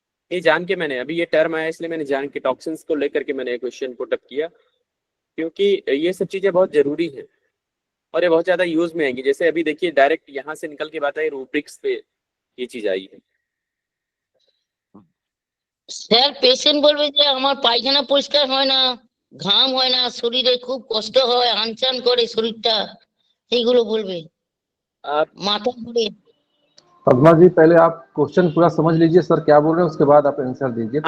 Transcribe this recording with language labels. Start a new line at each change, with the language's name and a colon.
Hindi: ये जान के मैंने, अभी ये टर्म आया इसलिए मैंने जान के टॉक्सिन्स को लेकर के मैंने क्वेश्चन पुट अप किया, क्योंकि ये सब चीजें बहुत जरूरी है और ये बहुत ज्यादा यूज में आएंगी। जैसे अभी देखिए डायरेक्ट यहाँ से निकल के बात आई, रूब्रिक्स पे ये चीज आई है।
Bangla: স্যার পেশেন্ট বলবে যে আমার পায়খানা পরিষ্কার হয় না, ঘাম হয় না, শরীরে খুব কষ্ট হয়, আনচান করে শরীরটা, এইগুলো বলবে,
Hindi: आप
Bangla: মাথা ঘুরে।
Hindi: पद्मा जी पहले आप क्वेश्चन पूरा समझ लीजिए सर क्या बोल रहे हैं, उसके बाद आप आंसर दीजिए तो